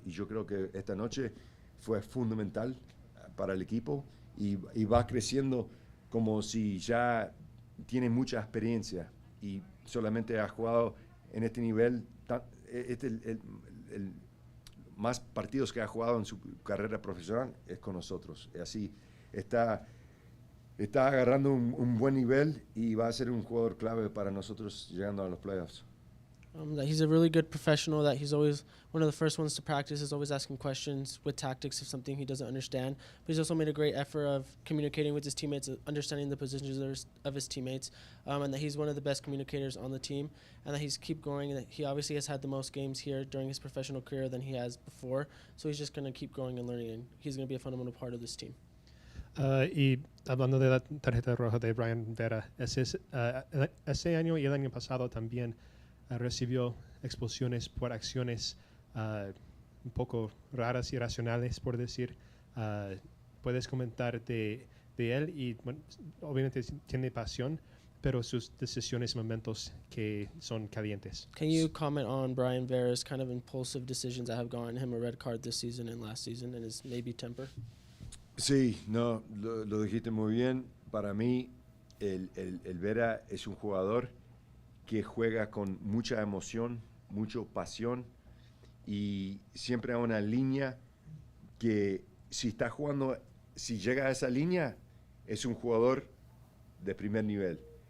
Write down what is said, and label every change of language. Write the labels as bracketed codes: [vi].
[es] Y yo creo que esta noche fue fundamental para el equipo y va creciendo como si ya tiene mucha experiencia y solamente ha jugado en este nivel, el más partidos que ha jugado en su carrera profesional es con nosotros. Y así está agarrando un buen nivel y va a ser un jugador clave para nosotros llegando a los playoffs. [en] That he's a really good professional, that he's always one of the first ones to practice, is always asking questions with tactics if something he doesn't understand. But he's also made a great effort of communicating with his teammates, understanding the positions of his teammates, and that he's one of the best communicators on the team, and that he's keep growing, and that he obviously has had the most games here during his professional career than he has before. So he's just going to keep growing and learning, and he's going to be a fundamental part of this team. [es] Y hablando de la tarjeta roja de Brian Vera, ese año y el año pasado también recibió expulsiones por acciones un poco raras y irracionales, por decir. Puedes comentar de él y bueno, obviamente tiene pasión, pero sus decisiones y momentos que son calientes. [en] Can you comment on Brian Vera's kind of impulsive decisions that have gotten him a red card this season and last season, and his maybe temper? [es] Sí, no, lo dijiste muy bien. Para mí, el Vera es un jugador que juega con mucha emoción, mucha pasión, y siempre hay una línea que si está jugando, si llega a esa línea, es un jugador de primer nivel.